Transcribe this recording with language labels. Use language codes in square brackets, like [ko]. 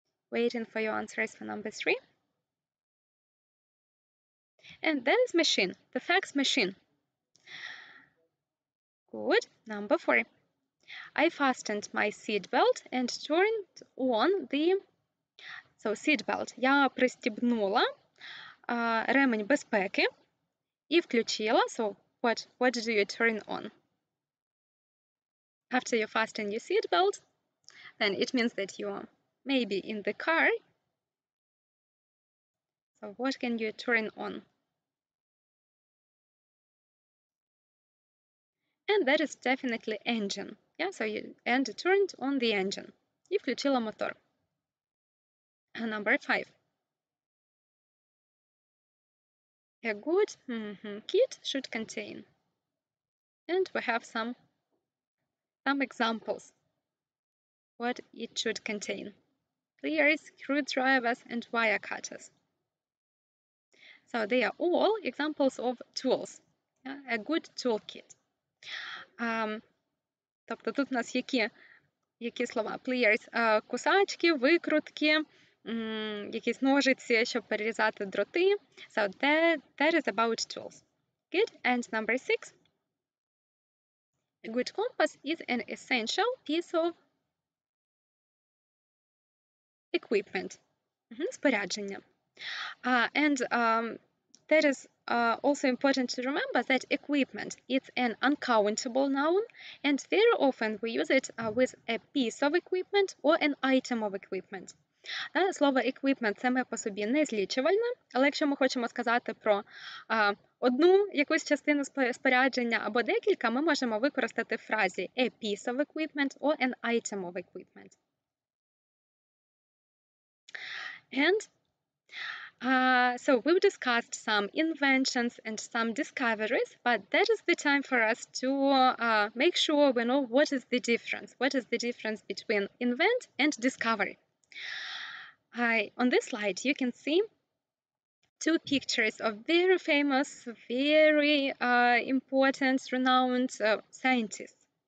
[en] Waiting for your answers for number 3. And that is machine, the fax machine. Good. Number 4. I fastened my seatbelt and turned on the... So, seatbelt. [uk] Я пристібнула ремень безпеки і включила. [en] So, what do you turn on? After you fasten your seatbelt, then it means that you are maybe in the car. So, what can you turn on? And that is definitely engine. Yeah, so you turned on the engine. [uk] І включила мотор. [en] Number 5. A good kit should contain. And we have some examples. What it should contain. Pliers, screwdrivers, and wire cutters. So they are all examples of tools. Yeah? A good toolkit. [uk] Тобто тут у нас які слова? Pliers, кусачки, викрутки, якісь ножиці, щоб перерізати дроти. [en] So that is about tools. Good. And number 6. A good compass is an essential piece of equipment. [uk] Спорядження. [en] And that is also important to remember that equipment is an uncountable noun, and very often we use it with a piece of equipment or an item of equipment. [uk] Слово equipment – це ми по собі не злічувальне, але якщо ми хочемо сказати про одну якусь частину спорядження або декілька, ми можемо використати в фразі [en] a piece of equipment [uk] or an item of equipment. [en] And so we've discussed some inventions and some discoveries, but that is the time for us to make sure we know what is the difference. What is the difference between invent and discovery? On this slide, you can see 2 pictures of very famous, very important, renowned scientists.